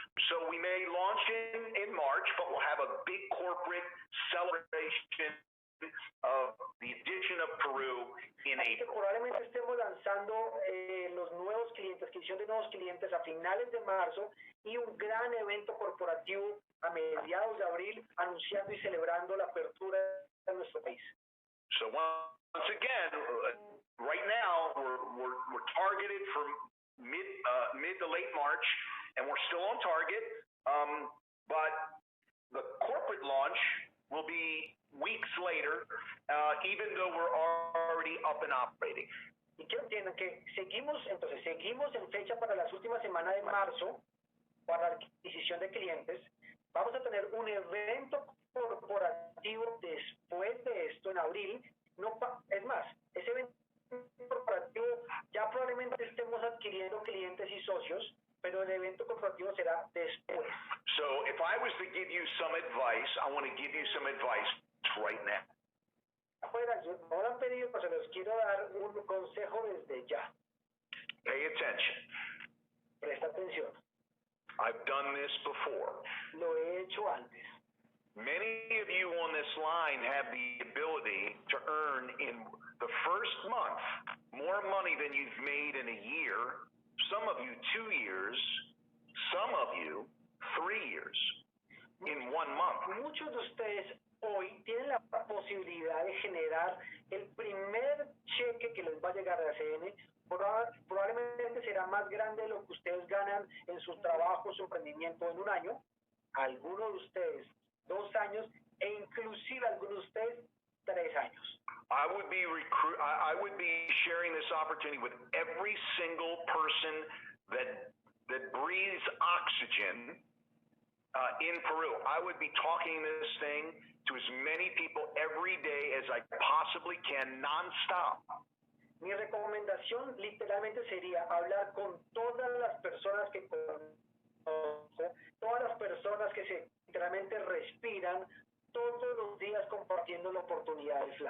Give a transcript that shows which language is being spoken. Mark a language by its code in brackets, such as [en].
[en] So we may launch in March, but we'll have a big corporate celebration of the addition of Peru in [es] Así que [en] April. [es] probablemente estemos lanzando los nuevos clientes, adquisición de nuevos clientes a finales de marzo y un gran evento corporativo a mediados de abril anunciando y celebrando la apertura de nuestro país. [en] So once again, right now we're targeted for mid to late March, and we're still on target. But the corporate launch will be weeks later, even though we're already up and operating. [es] Y quiero que entiendan que seguimos en fecha para las últimas semanas de marzo para la adquisición de clientes. Vamos a tener un evento corporativo después de esto en abril. Es más, ese evento corporativo ya probablemente estemos adquiriendo clientes y socios, pero el evento corporativo será después. [en] So if I was to give you some advice, I want to give you some advice right now. [es] Afuera, no lo han pedido, pero se los quiero dar un consejo desde ya. [en] Pay attention. [es] Presta atención. [en] I've done this before. [es] Lo he hecho antes. [en] Many of you on this line have the ability to earn in the first month more money than you've made in a year, some of you 2 years, some of you 3 years, in 1 month. [es] Muchos de ustedes hoy tienen la posibilidad de generar el primer cheque que les va a llegar de ACN. Probablemente será más grande de lo que ustedes ganan en su trabajo, su emprendimiento en un año. Algunos de ustedes 2 años e inclusive algunos de ustedes 3 años. [en] I would be sharing this opportunity with every single person that breathes oxygen in Peru. I would be talking this thing to as many people every day as I possibly can, nonstop. [es] Mi recomendación literalmente sería hablar con todas las personas que conozco, todas las personas que se literalmente respiran todos los días compartiendo la oportunidad del Flash.